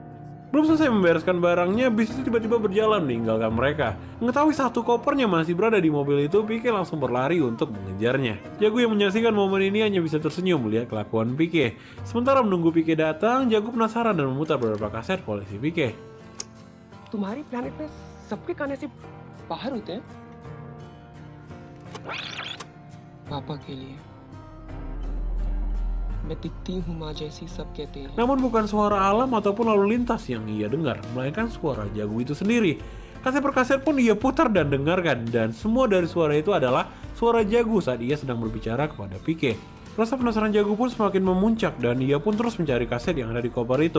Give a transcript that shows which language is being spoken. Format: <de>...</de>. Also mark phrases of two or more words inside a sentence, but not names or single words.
<id>Belum selesai membereskan barangnya, bis itu tiba-tiba berjalan meninggalkan mereka. Mengetahui satu kopernya masih berada di mobil itu, Pike langsung berlari untuk mengejarnya. Jagu yang menyaksikan momen ini hanya bisa tersenyum melihat kelakuan Pike. Sementara menunggu Pike datang, Jagu penasaran dan memutar beberapa kaset koleksi Pike.</id> <hi>तुम्हारी प्लेनेट में सबके खाने से बाहर होते हैं? पापा के लिए मैं दिखती हूँ माँ जैसी सब कहते हैं।</hi> <id>Namun bukan suara alam ataupun lalu lintas yang ia dengar, melainkan suara Jagu itu sendiri. Kaset per kaset pun ia putar dan dengarkan, dan semua dari suara itu adalah suara Jagu saat ia sedang berbicara kepada Pike. Rasa penasaran Jagu pun semakin memuncak dan ia pun terus mencari kaset yang ada di koper itu.</id>